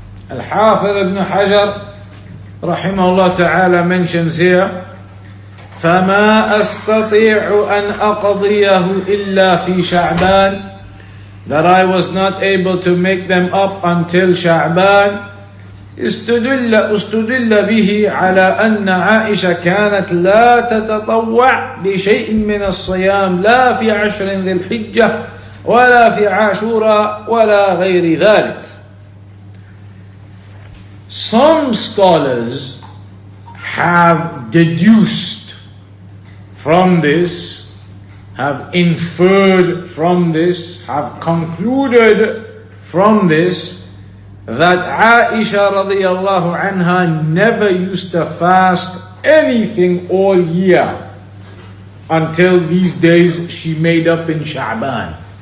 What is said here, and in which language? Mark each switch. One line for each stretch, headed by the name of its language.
English: Al-Hafiz ibn Hajr rahimahullah ta'ala mentions here,
Arabic: فَمَا أَسْتَطِيعُ أَنْ أَقْضِيَهُ إِلَّا فِي شَعْبَانٍ
English: that I was not able to make them up until Sha'ban,
Arabic: استدل به على أن عائشة كانت لا تتطوع بشيء من الصيام لا في عشر ذي الحجة ولا في عاشوراء ولا غير ذلك.
English: Some scholars have deduced from this, have inferred from this, have concluded from this that Aisha radiallahu anha never used to fast anything all year until these days she made up in Sha'ban.